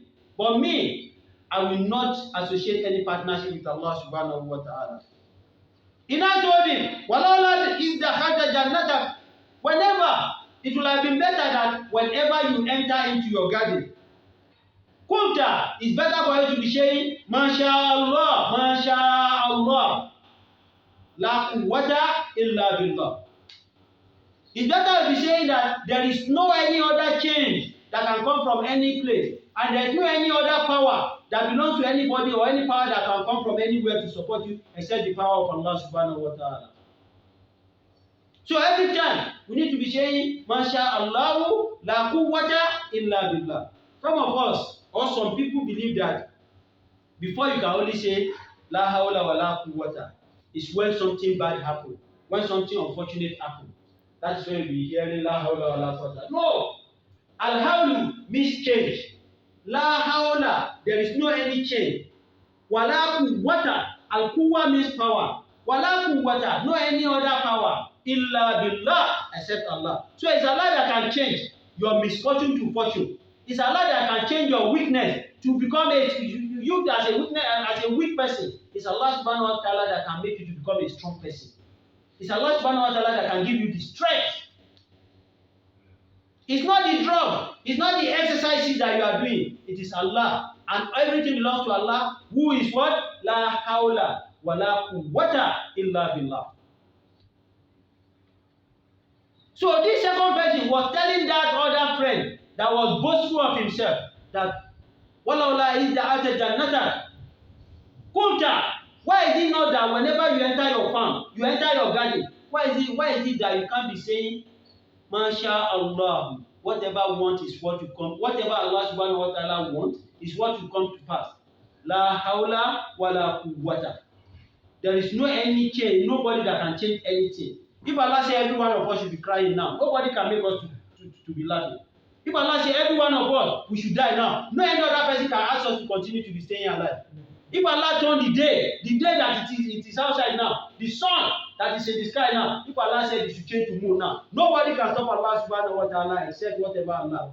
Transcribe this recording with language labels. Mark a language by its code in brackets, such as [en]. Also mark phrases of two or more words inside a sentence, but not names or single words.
[en] But me, I will not associate any partnership with [ar] الله سبحانه وتعالى. [en] He now told him, Walawla is the harder jannata. Whenever, it will have been better that whenever you enter into your garden, Kulta is better for you to be saying, [ar] ما شاء الله، ما شاء الله. لا قوة إلا بالله. [en] It's better to be saying that there is no any other change that can come from any place, and there is no any other power that belongs to anybody or any power that can come from anywhere to support you except the power of [ar] الله سبحانه وتعالى. [en] So every time we need to be saying, [ar] ما شاء الله، لا قوة إلا بالله. [en] Some of us or some people believe that before you can only say [ar] لا حول ولا قوة [en] is when something bad happens, when something unfortunate happens. That's when we hear [ar] لا حول ولا قوة. [en] No! Al-hawlu means change. [ar] لا حول, [en] there is no any change. [ar] ولا قوة, [en] al-quwwa means power. [ar] ولا قوة, [en] no any other power. [ar] إلا بالله, [en] except Allah. So it's Allah that can change your misfortune to fortune. It's Allah that can change your weakness to become you as a weakness, as a weak person. It's [ar] الله سبحانه وتعالى [en] that can make you to become a strong person. It's [ar] الله سبحانه وتعالى [en] that can give you the strength. It's not the drug, it's not the exercises that you are doing. It is Allah. And everything belongs to Allah, who is what? [ar] لا حول ولا قوة إلا بالله. [en] So this second person was telling that other friend that was boastful of himself that [ar] ولولا إذ دخلت جنتك قلت. [en] Why is it not that whenever you enter your farm, you enter your garden, why is it that you can't be saying MashaAllah, whatever want is what you come, whatever [ar] الله سبحانه وتعالى [en] wants is what will come to pass. [ar] لا حول ولا قوة. [en] There is no any change, nobody that can change anything. If Allah say every one of us should be crying now, nobody can make us to be laughing. If Allah say every one of us we should die now, no any other person can ask us to continue to be staying alive. If Allah turn the day that it is outside now, the sun that is in the sky now, if Allah said it should change to moon now, nobody can stop [ar] الله سبحانه وتعالى [en] except whatever Allah.